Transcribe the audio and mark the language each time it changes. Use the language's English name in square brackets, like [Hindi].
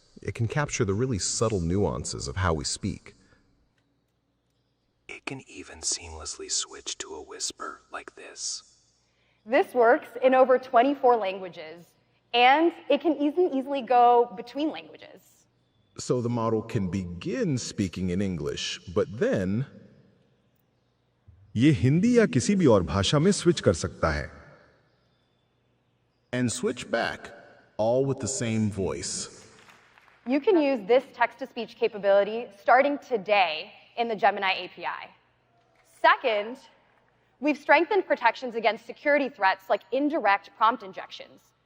[English] It can capture the really subtle nuances of how we speak. It can even seamlessly switch to a whisper like this. This works in over 24 languages, and it can easily go between languages. So the model can begin speaking in English, but then [Hindi] ये हिंदी या किसी भी और भाषा में switch कर सकता है. [English] And switch back, all with the same voice. You can use this text-to-speech capability starting today in the Gemini API. Second, we've strengthened protections against security threats like indirect prompt injections.